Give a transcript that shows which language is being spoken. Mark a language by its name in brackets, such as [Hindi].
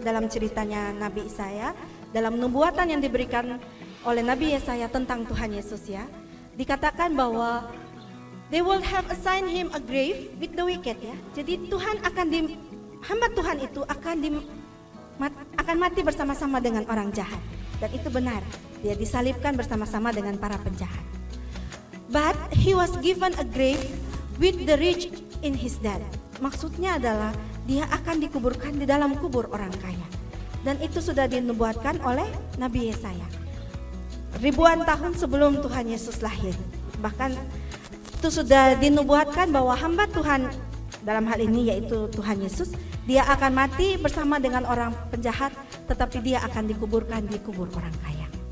[Indonesian] Dalam ceritanya Nabi Yesaya, dalam nubuatan yang diberikan oleh Nabi Yesaya tentang Tuhan Yesus, ya, dikatakan bahwa [English] they will have assigned him a grave with the wicked, [Indonesian] ya. Jadi Tuhan hamba Tuhan itu akan mati bersama-sama dengan orang jahat. Dan itu benar, dia disalibkan bersama-sama dengan para penjahat. [English] But he was given a grave with the rich in his death. [Indonesian] Maksudnya adalah dia akan dikuburkan di dalam kubur orang kaya. Dan itu sudah dinubuatkan oleh Nabi Yesaya. ribuan tahun sebelum Tuhan Yesus lahir. Bahkan itu sudah dinubuatkan bahwa hamba Tuhan dalam hal ini yaitu Tuhan Yesus, dia akan mati bersama dengan orang penjahat, tetapi dia akan dikuburkan di kubur orang kaya.